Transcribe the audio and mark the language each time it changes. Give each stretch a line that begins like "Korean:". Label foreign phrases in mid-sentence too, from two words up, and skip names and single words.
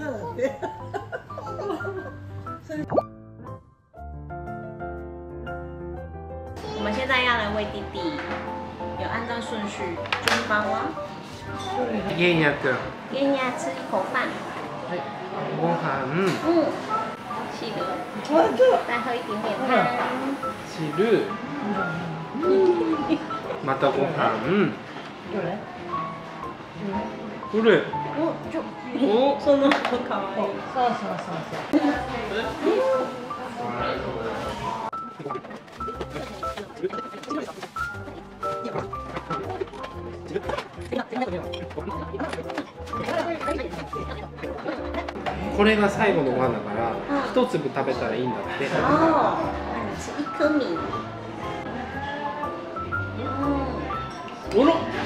Chinese: 我们现在要来喂弟弟，有按照顺序，中包啊。
Japanese: 元也くん。
Chinese: 元也吃一口饭。
Japanese: ご飯。
Chinese: 汁。再喝一点点汤。
Japanese: 汁。またご飯。どれ？お、その子可愛い。そうそうそうそう。これが最後のご飯だから一粒食べたらいいんだって。
Chinese: 哦，那你吃一颗米。
Japanese: おろ。